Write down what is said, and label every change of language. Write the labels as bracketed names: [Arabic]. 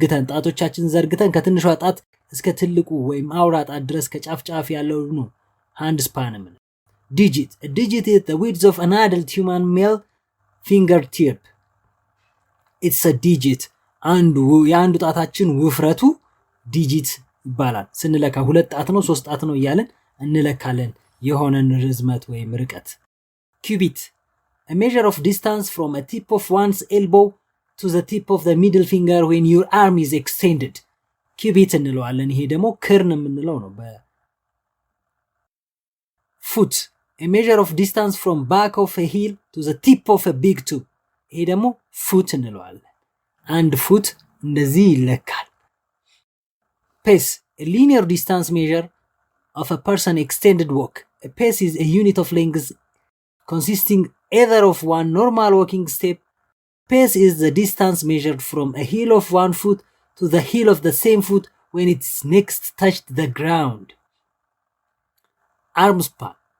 [Amharic] ጣቶቻችንን ዘርግተን ከትንሿ ጣት እስከ ትልቁ ወይም አውራ ጣት ድረስ ከጫፍ ጫፍ ያለው ነው hand span. [English] Digit. A digit is the width of an adult human male fingertip. It's a digit. [Amharic] የአንዱ ጣታችን ውፍረቱ ዲጂት ይባላል። ስንለካ 2 ጣት ነው 3 ጣት ነው እያለን እንለካለን የሆነን ርዝመት ወይም ርቀት። Cubit. [English] A measure of distance from a tip of one's elbow to the tip of the middle finger when your arm is extended. [Amharic] Cubit እንለዋለን። ይሄ ደግሞ ክርን የምንለው ነው። Foot. [English] A measure of distance from back of a heel to the tip of a big toe. [Amharic] ይሄ ደግሞ foot እንለዋለን። አንድ ፉት እንደዚህ ይለካል። Pace. [English] A linear distance measure of a person extended walk. A pace is a unit of length consisting either of one normal walking step. Pace is the distance measured from a heel of one foot to the heel of the same foot when it's next touched the ground. Arm span.